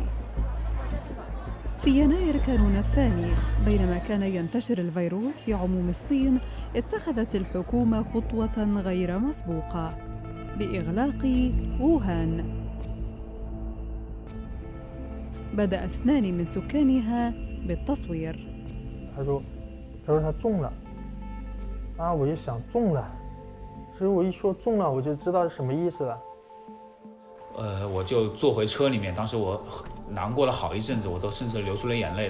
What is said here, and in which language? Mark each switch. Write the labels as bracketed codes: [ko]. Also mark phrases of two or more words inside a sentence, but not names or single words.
[ar] في يناير كانون الثاني، بينما كان ينتشر الفيروس في عموم الصين، اتخذت الحكومة خطوة غير مسبوقة بإغلاق ووهان. بدأ 2 من سكانها بالتصوير. [zh] 他说他中了啊，我就想中了。其实我一说中了，我就知道是什么意思了。我就坐回车里面，当时我难过了好一阵子，我都甚至流出了眼泪。